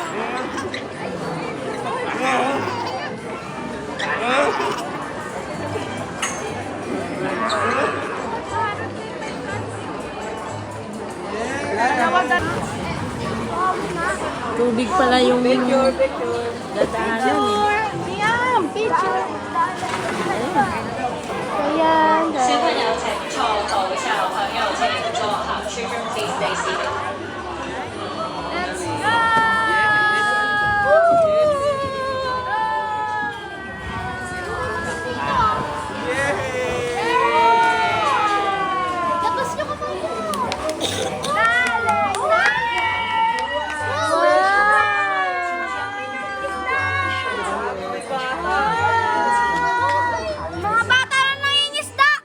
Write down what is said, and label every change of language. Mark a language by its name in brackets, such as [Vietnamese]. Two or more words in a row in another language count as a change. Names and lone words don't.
[Filipino] Tubig pala yung dadaanan eh. Miyam! Picture! Ayan, [Cantonese] 小朋友請坐，各位小朋友請坐下 ， [English] Children please stay seated。 let's go! [Filipino] Labas nyo ka pa Mga bata na nangingisda!